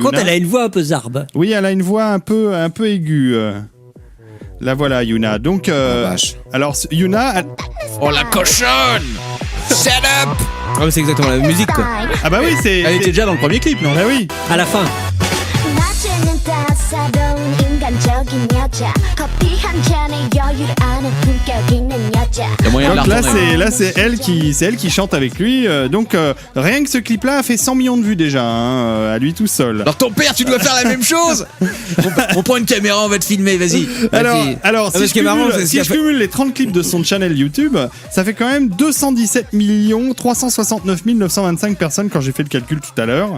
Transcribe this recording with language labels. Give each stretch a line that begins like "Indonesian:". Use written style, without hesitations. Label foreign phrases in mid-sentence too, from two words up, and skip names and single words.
French: Yuna. contre, elle a une voix un peu zarbe. Oui, elle a une voix un peu aiguë. La voilà, Yuna. Donc, vache. alors Yuna. Oh la cochonne!
English: Shut up!
French: Ah, mais c'est exactement la musique, quoi. Ah bah oui, c'est. Elle était déjà dans le premier clip, non? Bah oui. À la fin.
Korean: 낮에는 따사로운 인간적인 여자 커피 한 잔에 여유를 아는 품격 있는 여자
French: Il y a moyen de la Donc retourner. c'est elle qui chante avec lui. Donc rien que ce clip-là a fait 100 millions de vues déjà, à lui tout seul. Alors ton père, tu dois faire la même chose. On prend une caméra, on va te filmer, vas-y. Alors si ce je qui est marrant, c'est ce si qu'il a je cumule les 30 clips de son channel YouTube, ça fait quand même 217 369 925 personnes quand j'ai fait le calcul tout à l'heure.